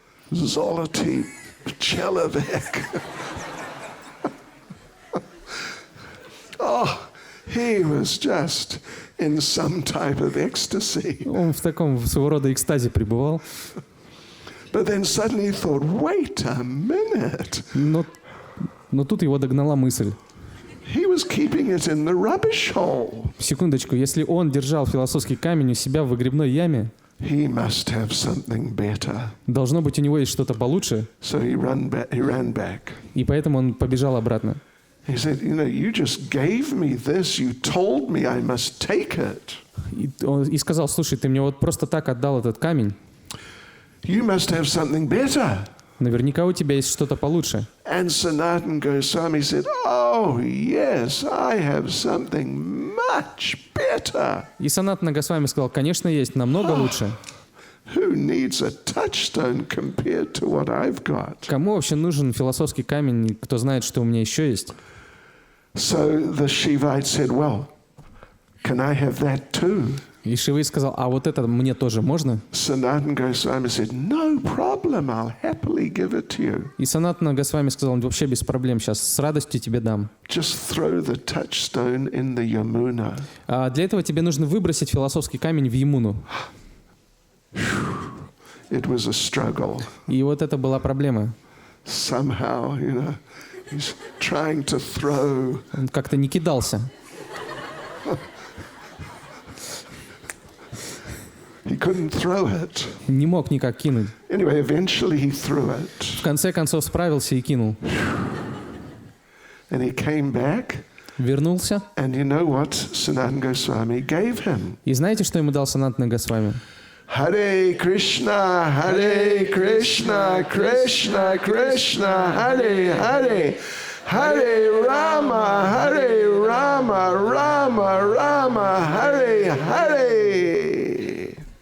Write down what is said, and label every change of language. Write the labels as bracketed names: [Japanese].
[Russian] Zoloty человек. [English] Oh, he was just in some type of ecstasy. [Russian] Он в таком своего рода экстазе пребывал. [English] But then suddenly he thought, wait a minute. [Russian] Но тут его догнала мысль. [English] He was keeping it in the rubbish hole. [Russian] Секундочку, если он держал философский камень у себя в выгребной яме, [English] He must have something better. [Russian] должно быть, у него есть что-то получше. [English] So he ran back. [Russian] И поэтому он побежал обратно. [English] He said, you know, you just gave me this. You told me I must take it. [Russian] И сказал: слушай, ты мне вот просто так отдал этот камень. [English] You must have something better. [Russian] Наверняка у тебя есть что-то получше. [English] And Sanatana Goswami said, oh, yes, I have something much better. [Russian] И Санатана Госвами сказал: конечно, есть, намного лучше. [English] Who needs a touchstone compared to what I've got? [Russian] Кому вообще нужен философский камень, кто знает, что у меня еще есть? [English] So the Shivite said, well, can I have that too? [Russian] И Шиваит сказал: а вот это мне тоже можно? [English] Sanatana Goswami said, no problem, I'll happily give it to you. [Russian] И Санатана Госвами сказал: вообще без проблем, сейчас с радостью тебе дам. [English] Just throw the touchstone in the Yamuna. [Russian] А для этого тебе нужно выбросить философский камень в Ямуну. [English] It was a struggle. [Russian] И вот это была проблема. [English] Somehow, you know, he's trying to throw. [Russian] Он как-то не кидался. [English] He couldn't throw it. [Russian] Не мог никак кинуть. [English] Anyway, eventually he threw it. [Russian] В конце концов справился и кинул. [English] And he came back. [Russian] Вернулся. [English] And you know what Sanatana Goswami gave him? [Russian] И знаете, что ему дал Санатана Госвами? [Sanskrit] Hare Krishna, Krishna, Krishna, Hare Hare. Hare Rama, Rama, Hare Hare.